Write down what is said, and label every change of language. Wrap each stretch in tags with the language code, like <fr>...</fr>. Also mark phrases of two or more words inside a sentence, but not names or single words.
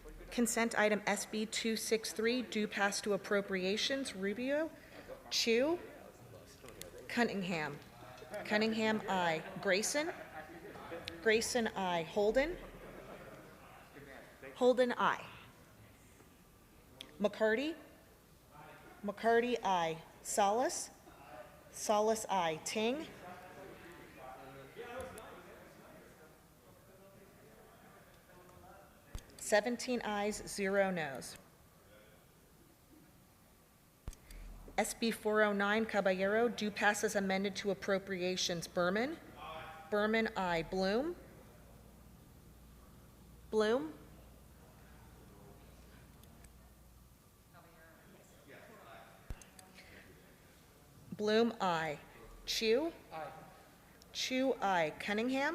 <en>Consent item SB803 due pass to appropriations. Rubio. Chu. Cunningham. Cunningham, aye. Grayson. Grayson, aye. Holden. Holden, aye. McCarty. McCarty, aye. Salas. Salas, aye. Ting. Seventeen ayes, 0 noes. SB 409 Caballero, due pass as amended to appropriations. Berman. Berman, aye. Bloom. Bloom. Bloom, aye. Chu. Chu, aye. Cunningham.</en>